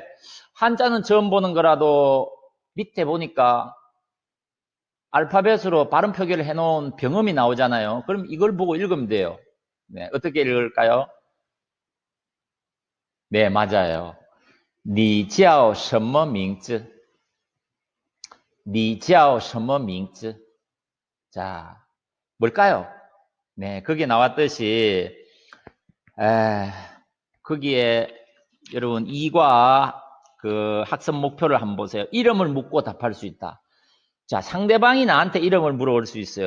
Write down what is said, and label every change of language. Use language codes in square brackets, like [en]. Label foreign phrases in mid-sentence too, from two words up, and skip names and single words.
[ko] 한자는 처음 보는 거라도 밑에 보니까 알파벳으로 발음 표기를 해놓은 병음이 나오잖아요. 그럼 이걸 보고 읽으면 돼요. 네, 어떻게 읽을까요? 네, 맞아요. [zh] 你叫什么名字?你叫什么名字? [ko] 자, 뭘까요? 네, 거기에 나왔듯이, 에, 거기에 여러분 이과 그 학습 목표를 한번 보세요. 이름을 묻고 답할 수 있다. 자, 상대방이 나한테 이름을 물어볼 수 있어요.